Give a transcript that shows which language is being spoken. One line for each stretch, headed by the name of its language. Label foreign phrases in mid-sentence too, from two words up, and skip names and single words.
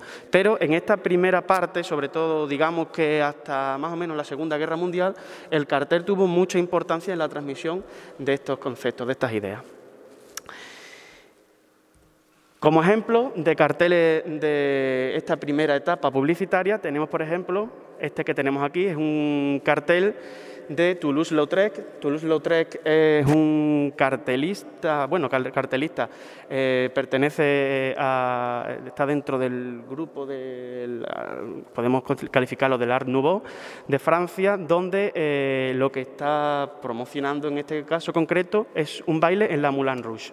Spanish: Pero en esta primera parte, sobre todo, digamos que hasta más o menos la Segunda Guerra Mundial, el cartel tuvo mucha importancia en la transmisión de estos conceptos, de estas ideas. Como ejemplo de carteles de esta primera etapa publicitaria, tenemos, por ejemplo, este que tenemos aquí, es un cartel de Toulouse-Lautrec. Toulouse-Lautrec es un cartelista, bueno, pertenece está dentro del grupo podemos calificarlo del Art Nouveau de Francia, donde lo que está promocionando en este caso concreto es un baile en la Moulin Rouge.